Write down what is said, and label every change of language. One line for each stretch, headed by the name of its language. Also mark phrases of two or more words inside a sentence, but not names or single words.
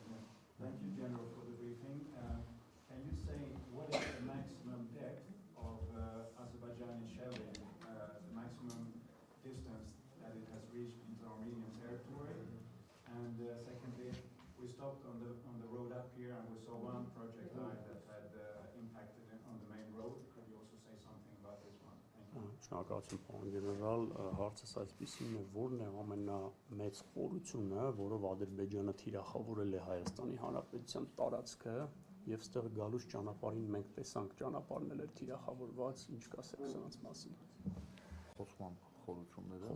English: Thank you, General, for the briefing. Can you say what is the maximum depth of Azerbaijani shelling, the maximum distance that it has reached into Armenian territory? And secondly, we stopped on the road up here and we saw one projectile that had impacted on the main road. Could you also say something about this one? Thank you.
Armenian: Շնորհակալություն, պարոն գեներալ, հարցս այսպեսին է, որն է ամենամեծ խորությունը, որով Ադրբեջանը թիրախավորել է Հայաստանի Հանրապետության տարածքը, եւ ստեղ գալուց ճանապարհին մենք տեսանք ճանապարհն էր թիրախավորված, ինչ կասեք սրանց մասին։ Խոսման խորությունները։